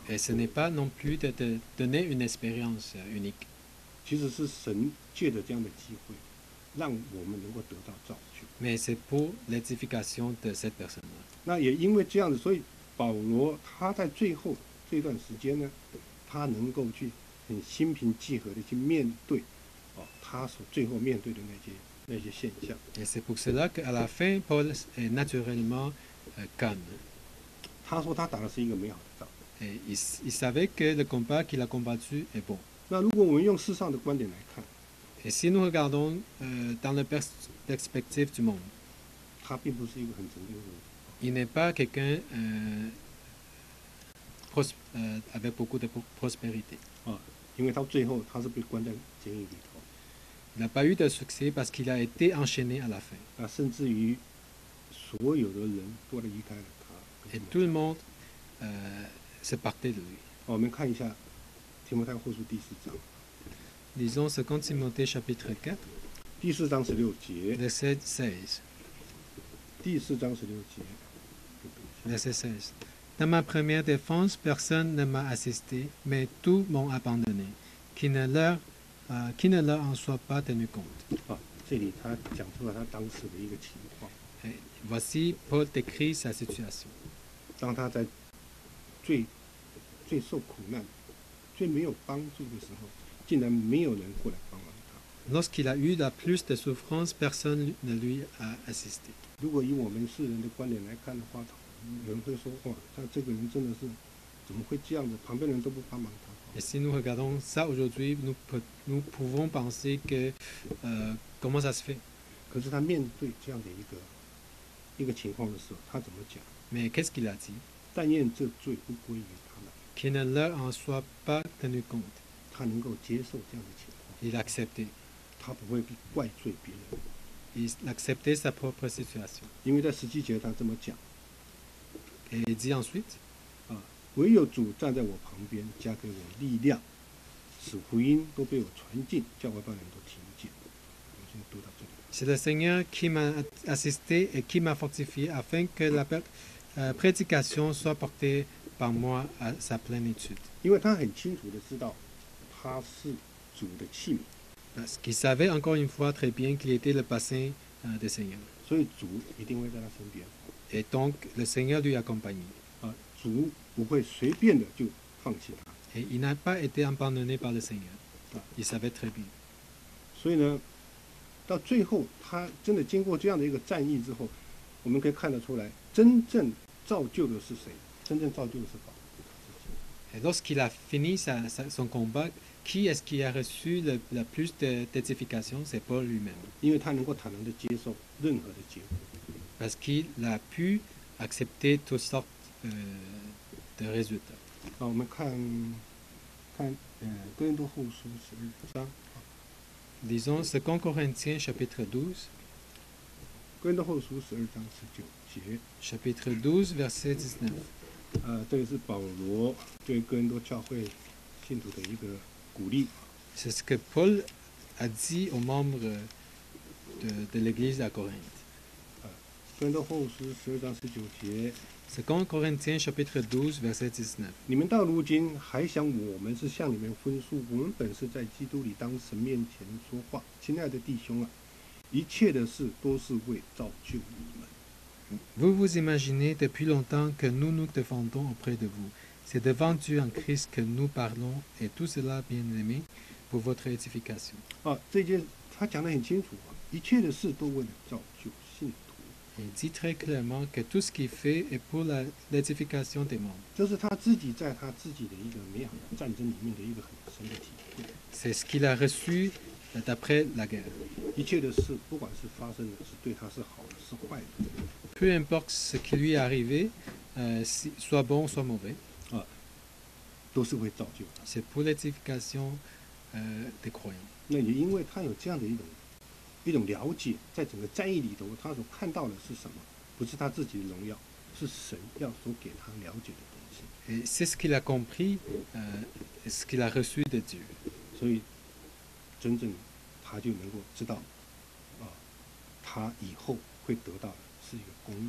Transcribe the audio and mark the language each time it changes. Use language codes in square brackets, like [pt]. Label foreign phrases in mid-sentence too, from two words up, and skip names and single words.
[fr] Et ce n'est pas non plus de te donner une expérience unique. [zh] 其实是神借着这样的机会，让我们能够得到造就。 [fr] Mais c'est pour l'édification de cette personne-là. [zh] 那也因为这样子，所以保罗他在最后这段时间呢，他能够去很心平气和的去面对他所最后面对的那些现象。 [fr] Et c'est pour cela qu'à la fin, Paul est naturellement calme. [zh] 他说他打的是一个美好的仗。 [fr] Et il savait que le combat qu'il a combattu est bon. [zh] 那如果我们用世上的观点来看， [fr] Et si nous regardons dans la perspective du monde, [zh] 他并不是一个很成功的人。 [fr] il n'est pas quelqu'un avec beaucoup de prospérité. [zh] 因为到最后他是被关在监狱里头， [fr] Il n'a pas eu de succès parce qu'il a été enchaîné à la fin. [zh] 甚至于所有的人都离开了他。 [fr] Et tout le monde se partait de lui. [zh] 我们看一下提摩太后书第4章， [fr] Lisons 2 Timothée chapitre 4, [zh] 第4章16节， [fr] verset 16. [zh] 第4章16节。 [fr] Verset 16. Dans ma première défense, personne ne m'a assisté, mais tous m'ont abandonné, qui ne leur en soit pas tenu compte. [zh] 这里他讲出了他当时的一个情况。 [fr] Et voici Paul décrit sa situation. [zh] 当他在最受苦难、最没有帮助的时候，竟然没有人过来帮忙他。 [fr] Lorsqu'il a eu la plus de souffrance, personne ne lui a assisté. [zh] 如果以我们世人的观点来看的话，有人会说：“哇，他这个人真的是怎么会这样子？旁边人都不帮忙他。” [fr] Et si nous regardons ça aujourd'hui, nous pouvons penser que comment ça se fait? [zh] 可是他面对这样的一个情况的时候，他怎么讲？ [fr] Mais qu'est-ce qu'il a dit? [zh] 但愿这罪不归于他们， [fr] Qu'il ne leur en soit pas tenu compte. [zh] 他能够接受这样的情况， [fr] Il a accepté. [zh] 他不会去怪罪别人， [fr] Il acceptait sa propre situation. [zh] 因为在17节他这么讲。 [fr] Et il dit ensuite, [zh] 唯有主站在我旁边，加给我力量，使福音都被我传尽，叫外邦人都听见。我先读到这里。 [fr] C'est le Seigneur qui m'a assisté et qui m'a fortifié afin que la prédication soit portée par moi à sa plénitude. [zh] 因为他很清楚的知道，他是主的器皿， [fr] Parce qu'il savait encore une fois très bien qu'il était le bassin du Seigneur. [zh] 所以主一定会在他身边。 [fr] Et donc le Seigneur lui accompagnait. [zh] 主不会随便的就放弃他。 [fr] Et il n'a pas été abandonné par le Seigneur. Il savait très bien. [zh] 所以呢，到最后他真的经过这样的一个战役之后，我们可以看得出来，真正造就的是谁？真正造就的是保罗他自己。 [fr] Et lorsqu'il a fini son combat, qui est-ce qui a reçu le plus d'édification? C'est Paul lui-même. [zh] 因为他能够坦然的接受任何的结果。 [fr] Parce qu'il a pu accepter toutes sortes de résultats. [zh] 我们看哥林多后书12章。 [fr] Disons 2 Corinthiens chapitre 12. [zh] 哥林多后书12章19节。 [fr] Chapitre 12, verset 19. [zh] 这个是保罗对哥林多教会信徒的一个鼓励。 [fr] C'est ce que Paul a dit aux membres de l'église à Corinthe. [zh] 哥林多后书12章19节。 [fr] 2 Corinthiens chapitre 12, verset 19. [zh] 你们到如今还想我们是向你们分诉，我们本是在基督里当神面前说话。亲爱的弟兄啊，一切的事都是为造就你们。 [fr] Vous vous imaginez depuis longtemps que nous nous défendons auprès de vous. C'est devant Dieu en Christ que nous parlons, et tout cela, bien-aimés, pour votre édification. [zh] 这件他讲得很清楚啊，一切的事都为了造就信徒。 [fr] Il dit très clairement que tout ce qu'il fait est pour l'édification des membres. [zh] 这是他自己在他自己的一个美好的战争里面的一个很深的体会。 [fr] C'est ce qu'il a reçu d'après la guerre. [zh] 一切的事，不管是发生的是对他是好的是坏的， [fr] Peu importe ce qui lui est arrivé, soit bon, soit mauvais, [zh] 都是会造就他。 [fr] c'est pour l'édification des croyants. [zh] 那也因为他有这样的一种了解，在整个战役里头，他所看到的是什么？不是他自己的荣耀，是神要所给他了解的东西。 [fr] Et c'est ce qu'il a compris, ce qu'il a reçu de Dieu. [zh] 所以，真正他就能够知道，他以后会得到的是一个公义。